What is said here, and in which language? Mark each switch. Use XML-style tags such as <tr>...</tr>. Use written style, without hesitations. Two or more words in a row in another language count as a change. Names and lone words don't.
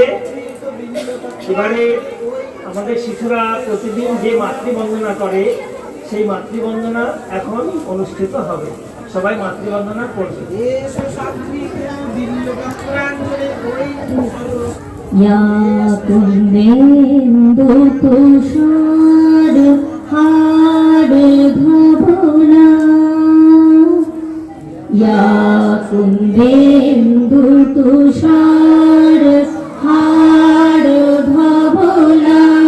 <bn>এবারে আমাদের শিশুরা প্রতিদিন যে মাতৃবন্দনা করে সেই মাতৃবন্দনা এখন অনুষ্ঠিত হবে। সবাই মাতৃবন্দনা করবে।</bn> <sa>या कुन्देन्दु तुषार हार धवला या कुन्देन्दु तुषार हार धवला</sa>